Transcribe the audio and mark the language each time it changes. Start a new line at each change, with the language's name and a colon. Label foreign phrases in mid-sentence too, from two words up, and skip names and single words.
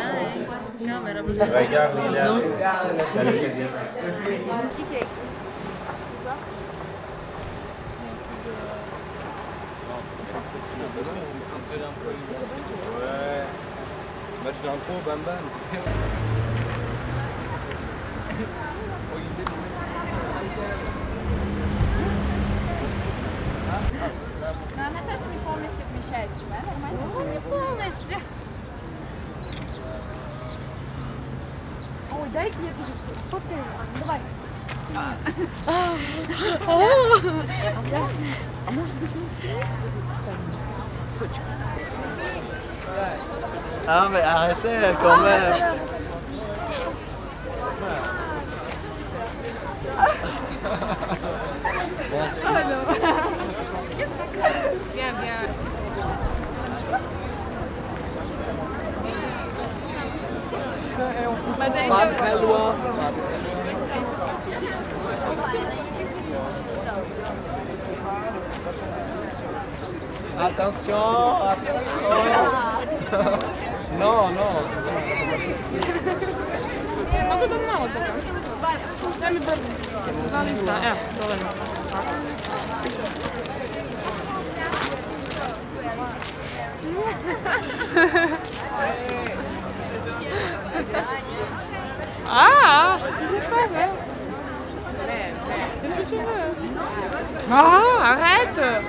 French: Regarde, il est Ouais. Match d'intro, bam bam.
Russian: Но она тоже не полностью вмещается, да? Нормально? Ну, не полностью. Ой, дай-ка я тоже сфоткаю. Давай. А может быть, мы все вместе вот здесь оставим кусочек?
French: Ah mais arrêtez quand même. Viens, viens. Pas très loin. Attention, attention. Non, non.
Polish: No to mało tego. Damy dwa lista. Dobra.
French: Ah, qu'est-ce qui se passe là? Qu'est-ce que tu veux? Ah, arrête!